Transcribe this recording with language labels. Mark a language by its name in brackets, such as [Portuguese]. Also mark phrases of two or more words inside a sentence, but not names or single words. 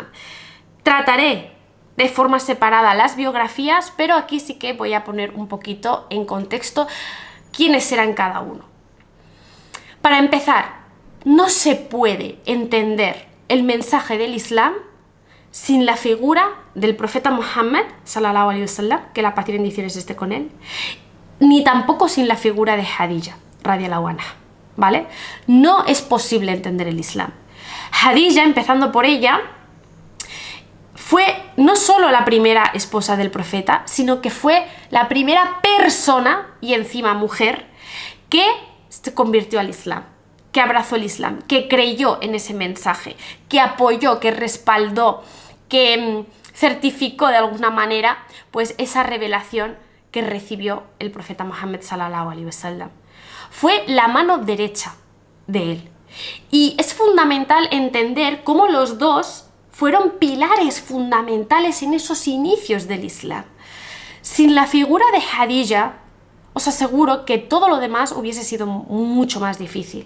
[Spanish] Trataré de forma separada las biografías, pero aquí sí que voy a poner un poquito en contexto quiénes eran cada uno. Para empezar, no se puede entender el mensaje del Islam sin la figura del profeta Muhammad [Arabic] صلى الله عليه وسلم, [Spanish] que la paz y bendiciones esté con él, ni tampoco sin la figura de Khadija [Arabic] رضي الله عنها, [Spanish] ¿vale? No es posible entender el Islam. Khadija, empezando por ella, fue no solo la primera esposa del profeta, sino que fue la primera persona, y encima mujer, que se convirtió al Islam, que abrazó el Islam, que creyó en ese mensaje, que apoyó, que respaldó, que certificó de alguna manera pues esa revelación que recibió el profeta Muhammad [Arabic] صلى الله عليه وسلم. [Spanish] Fue la mano derecha de él, Y es fundamental entender cómo los dos fueron pilares fundamentales en esos inicios del Islam. Sin la figura de Khadija, os aseguro que todo lo demás hubiese sido mucho más difícil.